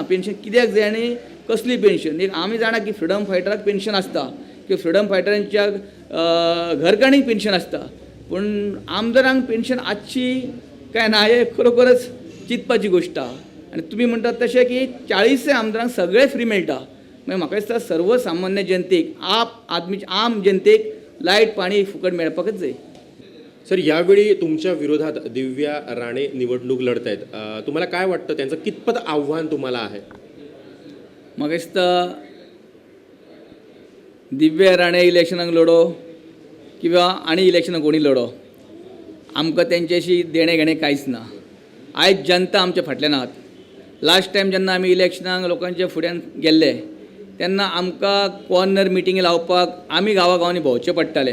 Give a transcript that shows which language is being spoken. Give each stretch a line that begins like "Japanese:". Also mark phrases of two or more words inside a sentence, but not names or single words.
Konkani: पेन्शन कित्याक जाय आनी कसली पेन्शन. एक आमी जाणा की फ्रिडम फायटराक पेन्शन आसता किंवा फ्रिडम फायटरांच्या घरकाणीक पेन्शन आसता, पूण आमदारांक पेन्शन आसची काय ना हे खरोखरच चिंतपाची गोश्ट आहा. आनी तुमी म्हणटात तशें की 40 आमदारांक सगळे फ्री मेळटा. मागीर म्हाका दिसता सर्वसामान्य जनतेक आम जनतेक लायट पाणी फुकट मेळपाकच जाय.
Marathi: सर, यावेळी तुमच्या विरोधात दिव्या राणे निवडणूक लढत आहेत. तुम्हाला काय वाटतं, त्यांचं कितपत आव्हान तुम्हाला आहे?
Konkani: म्हाका दिसता दिव्या राणे इलेक्शनाक लढो किंवा आनी इलेक्शनाक कोणी लढो, आमकां तेंच्याशी देणे घेणें कांयच ना. आयज जनता आमच्या फाटल्यान आहात.
English: last time
Konkani: जेन्ना आमी इलेक्शनाक लोकांच्या फुड्यान गेल्ले तेन्ना आमकां
English: corner meetings
Konkani: लावपाक आमी गांवागांवांनी भोंवचें पडटालें.